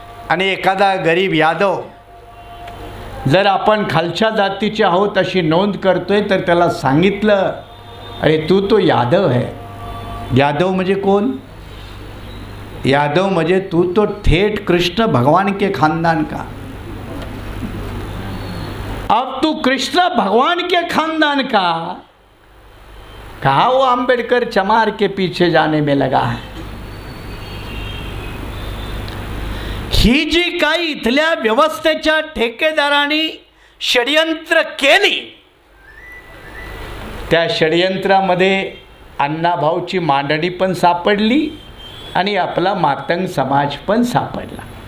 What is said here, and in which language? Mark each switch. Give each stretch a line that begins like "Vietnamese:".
Marathi: आणि एखादा गरीब यादव जर आपण खालच्या जातीचे आहोत अशी नोंद करतोय तर त्याला सांगितलं,
Hindi: अरे तू तो यादव है.
Marathi: यादव म्हणजे कोण? यादव म्हणजे
Hindi: तू तो थेट कृष्ण भगवान के खानदान का. अब तू कृष्ण भगवान के खानदान का, कहा वो अंबेडकर चमार के पीछे जाने में लगा है.
Marathi: ही जी काही इथल्या व्यवस्थेच्या ठेकेदारांनी षडयंत्र केली त्या षडयंत्रामध्ये अण्णाभाऊची मांडणी पण सापडली आणि आपला मातंग समाज पण सापडला.